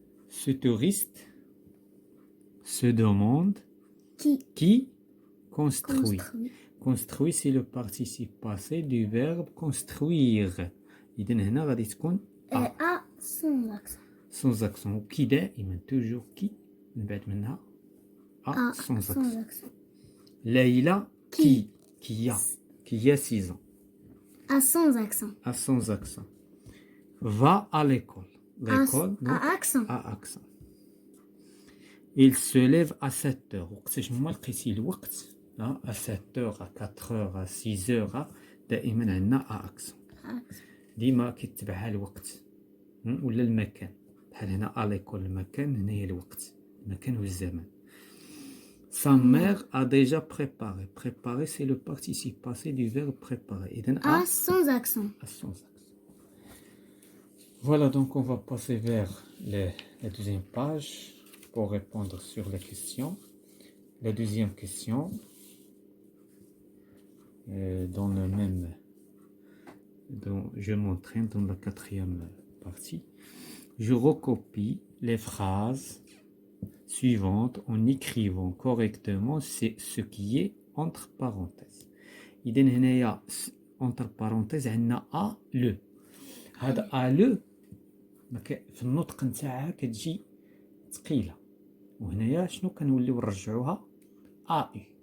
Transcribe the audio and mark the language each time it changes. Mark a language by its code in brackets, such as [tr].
[fr] Ce touriste se demande qui construit. Construit, c'est le participe passé du verbe construire. [ar] إذن هنا غادي تكون [fr] A sans accent. sans accent. [ar] وكي دائما toujours كي من بعد منها [fr] A sans sans accent. accent. Leïla qui a 6 ans. A sans accent. A sans accent. Va à l'école. L'école, donc, A accent. à accent. Il se lève à 7 heures. [ar] وقتاش ما لقيتي الوقت [fr] à 7 heures, à 4 heures, à 6 heures [ar] دائما عندنا [fr] à accent. [ar] ديما كيتبعها الوقت ولا المكان. بحال هنا [fr] à l'école [ar] المكان، هنا هي الوقت، المكان والزمان. [fr] Sa mère a déjà préparé. Préparer, c'est le participe passé du verbe préparer. [ar] إذن [fr] A sans accent. à sans accent. Voilà, donc on va passer vers la deuxième page pour répondre sur les questions. La deuxième question, dans le même, dont je m'entraîne dans la quatrième partie. Je recopie les phrases suivantes en écrivant correctement ce qui est entre parenthèses. [ar] إذن هنايا [fr] entre parenthèses [ar] عندنا a le. هذا a le في النطق نتاعها كتجي ثقيله، وهنايا شنو كنوليو نرجعوها a u.